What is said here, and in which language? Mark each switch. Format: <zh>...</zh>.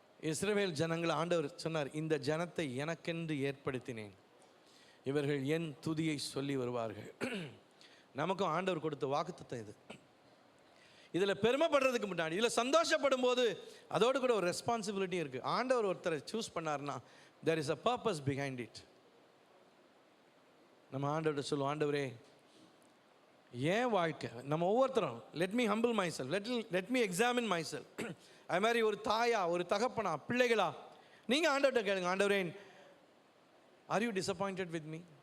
<ta>இஸ்ரவேல் ஜனங்களை ஆண்டவர் சொன்னார், இந்த ஜனத்தை எனக்கென்று ஏற்படுத்தினேன், இவர்கள் என் துதியை சொல்லி வருவார்கள். நமக்கும் ஆண்டவர் கொடுத்த வாக்குத்தத்தம் இது. இதில் பெருமைப்படுறதுக்கு முன்னாடி, இதில் சந்தோஷப்படும் போது அதோடு கூட ஒரு ரெஸ்பான்சிபிலிட்டி இருக்குது. ஆண்டவர் ஒருத்தரை சூஸ் பண்ணார்னா</ta> <en>there is a purpose behind it.</en> <ta>நம்ம ஆண்டவர்கிட்ட சொல்லுவோம், ஆண்டவரே ஏன் வாழ்க்கை, நம்ம ஒவ்வொருத்தரும்</ta> <en>Let me humble myself, let me examine myself.</en> <ta>அது மாதிரி ஒரு தாயா, ஒரு தகப்பனா, பிள்ளைகளா, நீங்கள் ஆண்டவர்கிட்ட கேளுங்க, ஆண்டவரே</ta> <en>Are you disappointed with me?</en>